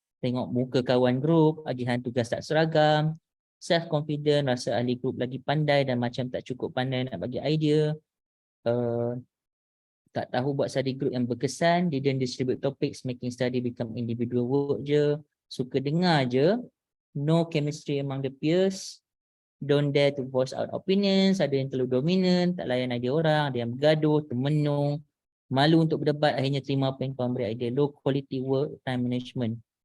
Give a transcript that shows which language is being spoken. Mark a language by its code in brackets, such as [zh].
[ms] Tengok muka kawan group, agihan tugas tak seragam. Self-confident, rasa ahli group lagi pandai dan macam tak cukup pandai nak bagi idea. Tak tahu buat [en] study group [ms] yang berkesan, [en] didn't distribute topics, making study become individual work je. [ms] Suka dengar je. [en] No chemistry among the peers. Don't dare to voice out opinions. [ms] Ada yang terlalu dominant, tak layan idea orang, ada yang bergaduh, termenung. Malu untuk berdebat, akhirnya terima apa yang kawan beri idea. [en] Low quality work, time management.